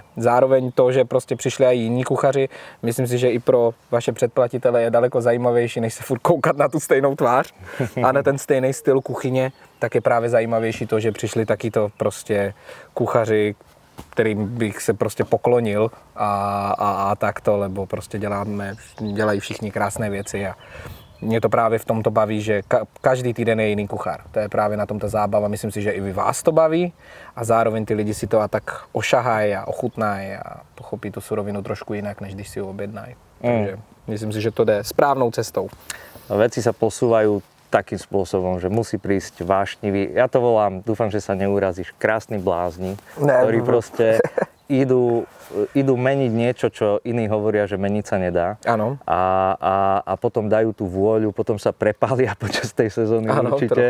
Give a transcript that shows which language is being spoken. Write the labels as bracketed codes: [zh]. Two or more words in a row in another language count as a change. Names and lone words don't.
[cs] Zároveň to, že prostě přišli i jiní kuchaři, myslím si, že i pro vaše předplatitele je daleko zajímavější, než se furt koukat na tu stejnou tvář a na ten stejný styl kuchyně, tak je právě zajímavější to, že přišli takyto prostě kuchaři, kterým bych se prostě poklonil a takto, lebo prostě dělají všichni krásné věci a mě to právě v tomto baví, že každý týden je jiný kuchár. To je právě na tom ta zábava. Myslím si, že i vás to baví a zároveň ty lidi si to a tak ošahají a ochutnají a pochopí tu surovinu trošku jinak, než když si ju objednají. Takže myslím si, že to jde správnou cestou. [sk] Veci sa posúvajú takým spôsobom, že musí prísť vášnivý. Ja to volám, dúfam, že sa neurazíš, krásny blázni, ktorí proste idú meniť niečo, čo iní hovoria, že meniť sa nedá. Áno. A potom dajú tú vôľu, potom sa prepália počas tej sezóny určite.